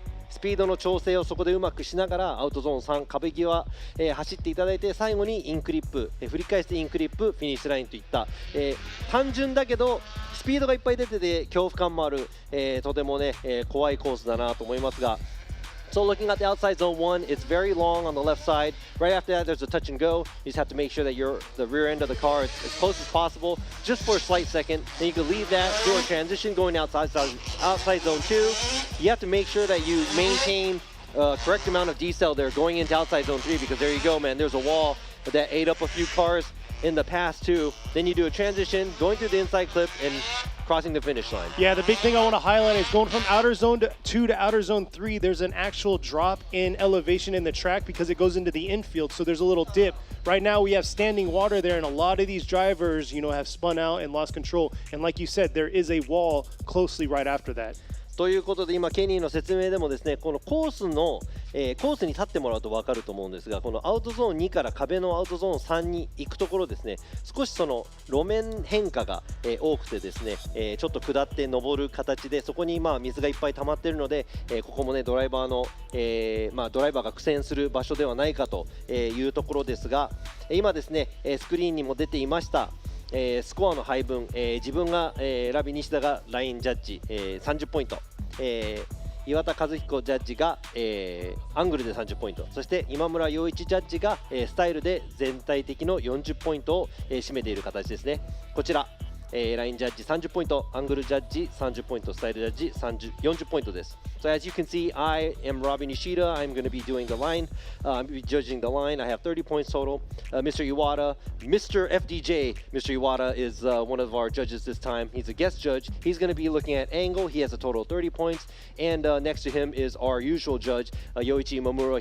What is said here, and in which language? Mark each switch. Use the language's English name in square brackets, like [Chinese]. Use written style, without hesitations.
[Japanese] スピードの調整をそこでうまくしながらアウトゾーン3壁際、走っていただいて、最後にインクリップ、振り返してインクリップフィニッシュラインといった、単純だけどスピードがいっぱい出てて恐怖感もある、とてもね、怖いコースだなと思いますが。 [English] So looking at the outside zone 1, it's very long on the left side. Right after that, there's a touch and go. You just have to make sure that the rear end of the car is as close as possible, just for a slight second. Then you can leave that, do a transition going outside zone 2. You have to make sure that you maintain correct amount of decel there going into outside zone 3, because there you go, man. There's a wall that ate up a few cars in the past too. Then you do a transition, going through the inside clip and crossing the finish line. Yeah, the big thing I want to highlight is going from outer zone 2 to outer zone 3, there's an actual drop in elevation in the track because it goes into the infield, so there's a little dip. Right now we have standing water there, and a lot of these drivers, have spun out and lost control. And like you said, there is a wall closely right after that. [Japanese] ということで、今ケニーの説明でもですね、このコースに立ってもらうと分かると思うんですが、このアウトゾーン2から壁のアウトゾーン3に行くところですね、少しその路面変化が、多くてですね、ちょっと下って上る形で、そこに水がいっぱい溜まっているので、ここもねドライバーが苦戦する場所ではないかというところですが、今ですねスクリーンにも出ていましたスコアの配分、自分が、ラビ西田がラインジャッジ、30ポイント、岩田和彦ジャッジが、アングルで30ポイント、そして今村洋一ジャッジが、スタイルで全体的の40ポイントを、占めている形ですね。こちら、ラインジャッジ30ポイント、アングルジャッジ30ポイント、スタイルジャッジ40ポイントです。 [English] So as you can see, I am Robbie Nishida. I'm going to be doing the line. I'm going to be judging the line. I have 30 points total. Mr. Iwata, Mr. FDJ, Mr. Iwata is one of our judges this time. He's a guest judge. He's going to be looking at angle. He has a total of 30 points. And next to him is our usual judge, Yoichi Imamura.